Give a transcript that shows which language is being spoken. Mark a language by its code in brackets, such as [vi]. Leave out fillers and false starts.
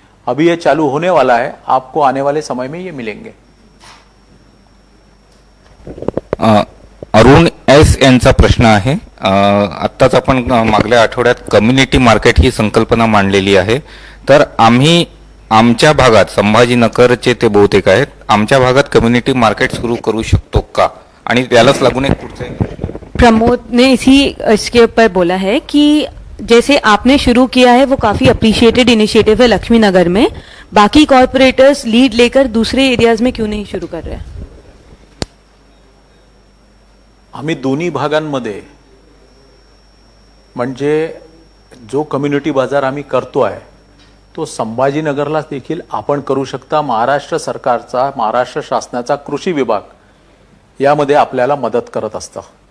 [hi] अभी ये चालू होने वाला है, आपको आने वाले समय में ये मिलेंगे. [mr] अरुण एस यांचा प्रश्न आहे. आत्ताच आपण मागल्या आठवड्यात कम्युनिटी मार्केट ही संकल्पना मांडलेली आहे, तर आम्ही आमच्या भागात संभाजीनगरचे ते बहुतेक आहेत, आमच्या भागात कम्युनिटी मार्केट सुरू करू शकतो का? आणि त्यालाच लागून एक पुढचं [hi] प्रमोद ने इसके ऊपर बोला है कि जैसे आपने शुरू किया है वो काफी अप्रिशिएटेड इनिशिएटिव है लक्ष्मी नगर में, बाकी कॉर्पोरेटर्स लीड लेकर दूसरे एरियाज में क्यों नहीं शुरू कर रहे हैं? [mr] आम्ही दोन्ही भागांमध्ये म्हणजे जो कम्युनिटी बाजार आम्ही करतोय तो संभाजीनगरला देखील आपण करू शकता. महाराष्ट्र सरकारचा, महाराष्ट्र शासनाचा कृषी विभाग यामध्ये आपल्याला मदत करत असतं.